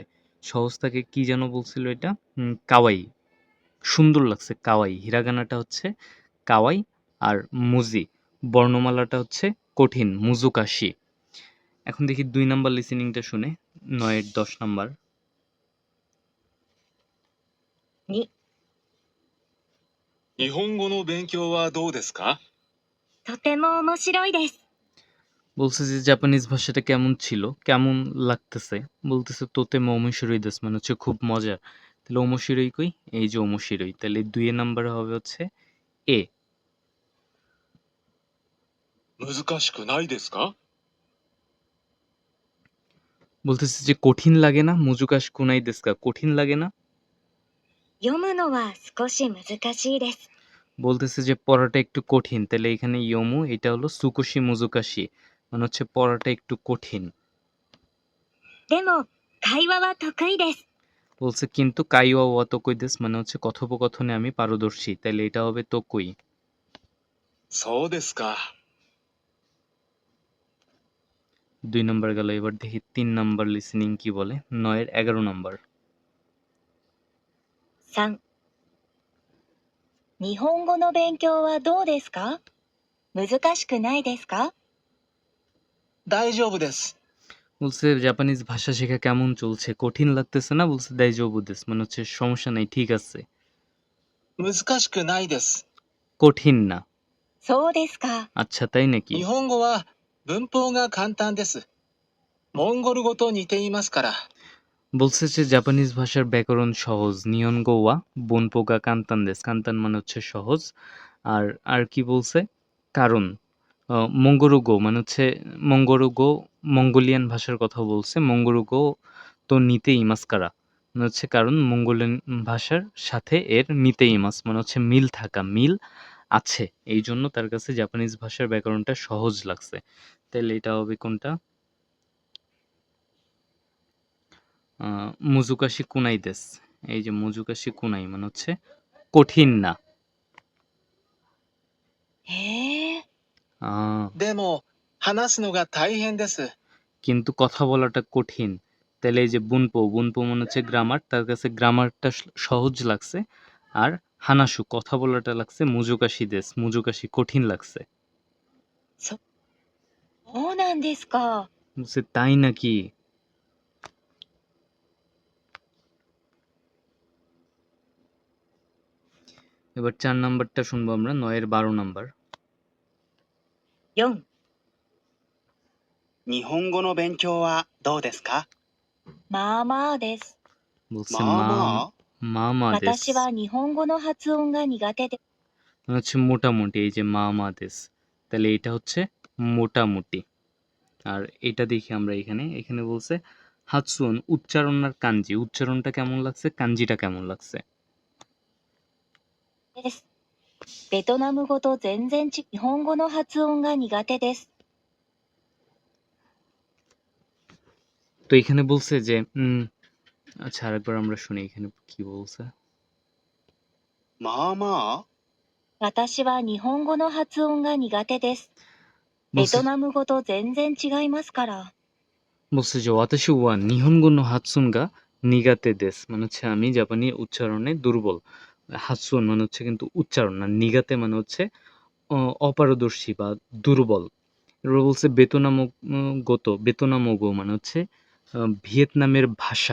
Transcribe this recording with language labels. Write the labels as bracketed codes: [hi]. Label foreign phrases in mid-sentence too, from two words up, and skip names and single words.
[bn] সহজ তাকে কি যেন বলছিল এটা? কাওয়াই, সুন্দর লাগছে কাওয়াই। হিরাগানাটা হচ্ছে কাওয়াই। আর মুজি, বর্ণমালাটা হচ্ছে কঠিন, মুজুকাশি। এখন দেখি ২ নাম্বার লিসেনিংটা শুনে, ৯-১০ নাম্বার। [ja] 2、日本語の勉強はどうですか？とても面白いです。 [bn] বলছে যে জাপানিজ ভাষাটা কেমন ছিল, কেমন লাগতেছে। বলতেছে [ja] とても面白いです [bn] মানে হচ্ছে খুব মজার। তাহলে ওমোশিরোই কই? এই যে ওমোশিরোই। তাহলে ২ নাম্বারে হবে হচ্ছে এ। [ja] 難しくないですか？ [bn] বলতেছে যে কঠিন লাগে না? [ja] 難しくないですか? [bn] কঠিন লাগে না? [ja] 読むのは少し難しいです。 [bn] বলতেছে যে পড়াটা একটু কঠিন। তাহলে এখানে ইয়োমু এটা হলো [ja] 少し難しい. [bn] মানে হচ্ছে পড়াটা একটু কঠিন। [ja] でも、会話は得意です。 [bn] বলছে কিন্তু [ja] 会話は得意です [bn] মানে হচ্ছে কথোপকথনে আমি পারদর্শী। তাইলে এটা হবে তোকুই। [ja] そうですか。 [bn] 2 নাম্বার গেল। এবার দেখি 3 নাম্বার লিসেনিং কি বলে? 9 এর 11 নাম্বার। [ja] 3、日本語の勉強はどうですか？難しくないですか？大丈夫です。 [bn] বলছে জাপানিজ ভাষা শেখা কেমন চলছে? কঠিন লাগতেছে না? বলছে [ja] 大丈夫です [bn] মানে হচ্ছে সমস্যা নাই, ঠিক আছে। [ja] 難しくないです。 [bn] কঠিন না। [ja] そうですか。 [bn] আচ্ছা তাই নাকি? [ja] 日本語は文法が簡単です。モンゴル語と似ていますから。 [bn] বলছে যে জাপানিজ ভাষার ব্যাকরণ সহজ। [ja] 日本語は文法が簡単です. [bn] কান্তান মানে হচ্ছে সহজ। আর কি বলছে? কারণ মঙ্গোরুগো মানে হচ্ছে মঙ্গোরুগো মঙ্গোলিয়ান ভাষার কথা বলছে। [ja] モンゴル語と似ていますから [bn] মানে হচ্ছে কারণ মঙ্গোলিয়ান ভাষার সাথে এর [ja] 似ています [bn] মানে হচ্ছে মিল থাকা, মিল আছে। এই জন্য তার কাছে জাপানিজ ভাষার ব্যাকরণটা সহজ লাগছে। তাহলে এটা হবে কোনটা? [ja] 難しくないです. [bn] এই যে [ja] 難しくない [bn] মানে হচ্ছে কঠিন না। へえ、 আহ, [ja] でも、話すのが大変です。 [bn] কিন্তু কথা বলাটা কঠিন। তাহলে এই যে বুনপো মানে হচ্ছে গ্রামার, তার কাছে গ্রামারটা সহজ লাগছে। আর হানাসু কথা বলাটা লাগছে [ja] 難しいです, [bn] মুজুকাশি কঠিন লাগছে। [ja] そうなんですか。 [bn] বলছে তাই নাকি? এবার 4 নাম্বারটা শুনবো আমরা। 9 এর 12 নাম্বার। [ja] 4、日本語の勉強はどうですか？まあまあです。 [bn] বলছে [ja] まあまあまあです私は日本語の発音が苦手で、 [bn] মানে হচ্ছে মোটামুটি। এই যে [ja] まあです, [bn] তাহলে এটা হচ্ছে মোটামুটি। আর এটা দেখি আমরা এখানে বলছে হাতসুন উচ্চারণ আর কাঞ্জি। উচ্চারণটা কেমন লাগছে? কাঞ্জিটা কেমন লাগছে? [ja] です。ベトナム語と全然日本語の発音が苦手です。 [bn] তো এখানে বলছে যে আচ্ছা আরেকবার আমরা শুনি এখানে কি বলছে। [ja] まあまあ私は日本語の発音が苦手です。ベ [bn] বলছে [ja] トナム語と全然違いますから。 [bn] বলছে যে [ja] 私は日本語の発音が苦手です [bn] মানে হচ্ছে আমি জাপানি উচ্চারণে দুর্বল। হাতসুন মানে হচ্ছে কিন্তু উচ্চারণ, আর নিগাতে মানে হচ্ছে অপারদর্শী বা দুর্বল। এবার বলছে বেতনামগো মানে হচ্ছে ভিয়েতনামের ভাষা।